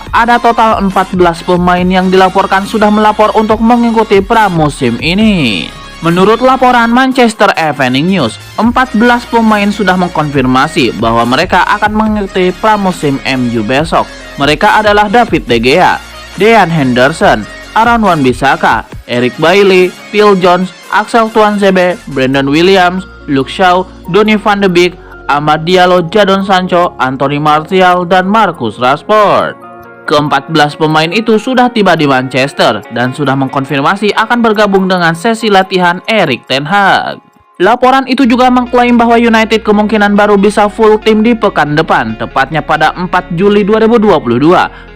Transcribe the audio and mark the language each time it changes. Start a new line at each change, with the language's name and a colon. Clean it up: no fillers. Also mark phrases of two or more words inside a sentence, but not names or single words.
Indonesian: Ada total 14 pemain yang dilaporkan sudah melapor untuk mengikuti pramusim ini. Menurut laporan Manchester Evening News, 14 pemain sudah mengkonfirmasi bahwa mereka akan mengikuti pramusim MU besok. Mereka adalah David De Gea, Dean Henderson, Aaron Wan-Bissaka, Eric Bailly, Phil Jones, Axel Tuanzebe, Brandon Williams, Luke Shaw, Donny van de Beek, Amad Diallo, Jadon Sancho, Anthony Martial, dan Marcus Rashford. Ke-14 pemain itu sudah tiba di Manchester dan sudah mengkonfirmasi akan bergabung dengan sesi latihan Erik ten Hag. Laporan itu juga mengklaim bahwa United kemungkinan baru bisa full tim di pekan depan, tepatnya pada 4 Juli 2022.